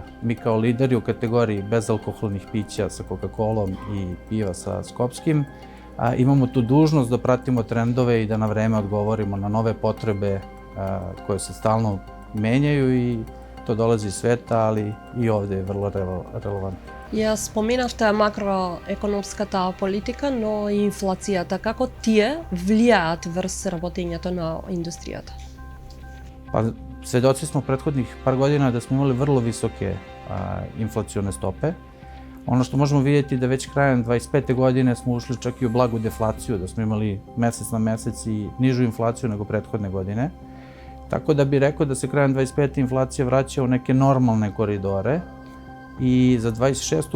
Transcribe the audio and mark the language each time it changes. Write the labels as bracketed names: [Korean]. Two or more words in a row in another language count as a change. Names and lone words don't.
[Serbian] Mi kao lideri u kategoriji bezalkoholnih pića sa Coca-Colom i piva sa Skopskim imamo tu dužnost da pratimo trendove i da na vreme odgovorimo na nove potrebe koje se stalno menjaju i to dolazi iz sveta, ali i ovde je vrlo relevantno. [Macedonian] Ја споменавте макроекономската политика, но и инфлацијата. Како тие влијаат врз работењето на индустријата? [Serbian] Svedoci smo prethodnih par godina da smo imali vrlo visoke inflacione stope. Ono što možemo vidjeti da već krajem 25. godine smo ušli čak i u blagu deflaciju, da smo imali mesec na mesec i nižu inflaciju nego prethodne godine. Tako da bih rekao da se krajem 25. inflacija vraća u neke normalne koridore i za 26.